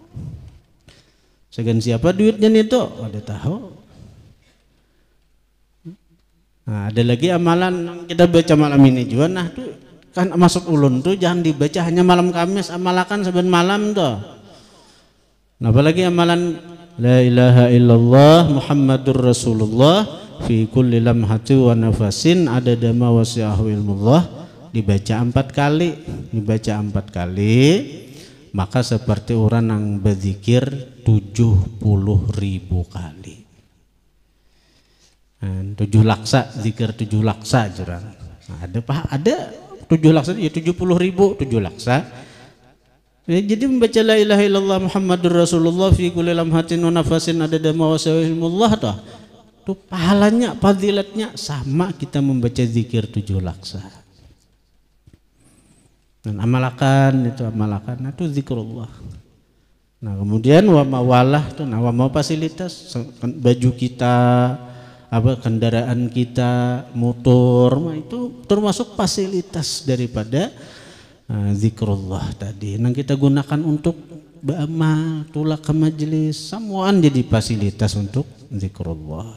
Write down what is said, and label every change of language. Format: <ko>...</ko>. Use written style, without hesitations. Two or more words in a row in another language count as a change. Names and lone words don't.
<bjn>Segan siapa duitnya itu? Ada tahu. Nah, ada lagi amalan yang kita baca malam ini juga. Nah, tuh kan masuk ulun tuh jangan dibaca hanya malam Kamis, amalakan saben malam tuh. Nah, apalagi amalan</bjn> <ar>لا إله إلا الله محمد رسول الله في كل لمحة ونفس عدد ما وسعه علم الله,</ar> <bjn>dibaca 4 kali, maka seperti orang yang berzikir 70.000 kali. 7 laksa, zikir 7 laksa jurang. Nah, ada 7 laksa ya 70.000, 7 laksa. Jadi membaca</bjn> <ar>لا إله إلا الله محمد رسول الله في كل لمحة ونفس عدد ما وسعه علم الله tuh.</ar> <bjn>Itu pahalanya, fadilatnya sama kita membaca zikir 7 laksa. Dan amalakan itu zikrullah. Nah, kemudian wa mawalah tuh, nah wa mau fasilitas baju kita, apa kendaraan kita, motor, itu termasuk fasilitas daripada zikrullah tadi. Yang kita gunakan untuk beramal, tulak ke majelis, semuaan jadi fasilitas untuk zikrullah.</bjn>